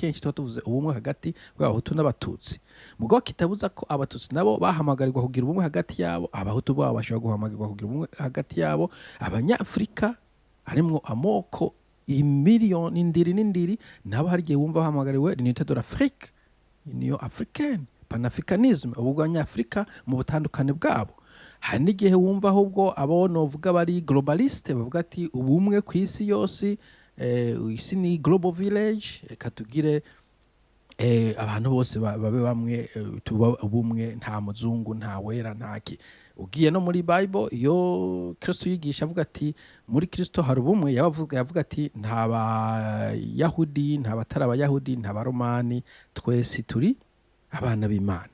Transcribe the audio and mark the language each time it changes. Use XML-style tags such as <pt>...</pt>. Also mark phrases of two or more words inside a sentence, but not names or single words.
<rn>kenshi tuvuze ubumwe hagati y'abahutu n'abatutsi mugabo kitabuza ko abatutsi nabo bahamagarirwa kugira ubumwe hagati yabo abahutu babo bashobora guhamagarirwa kugira ubumwe hagati yabo abanyafrika harimwo amoko imiliyoni n'indiri nabo hari gihe wumva bahamagariwe</rn> <fr>l'unité de l'Afrique union africaine panafricanisme</fr> <rn>ubugwanyafrika mu butandukane bwabo hari n'igihe wumva ahubwo abo novuga bari globaliste bavuga ati ubumwe ku isi yose isi ni</rn> <en>global village</en> <rn>katugire abantu bose babe bamwe tuba ubumwe nta muzungu nta wera ntaki ugiye no muri Bible iyo Kristo yigisha avuga ati muri Kristo hari ubumwe, yavuga ati nta bayahudi, nta batari abayahudi, nta baromani, twese turi abana b'Imana.</rn>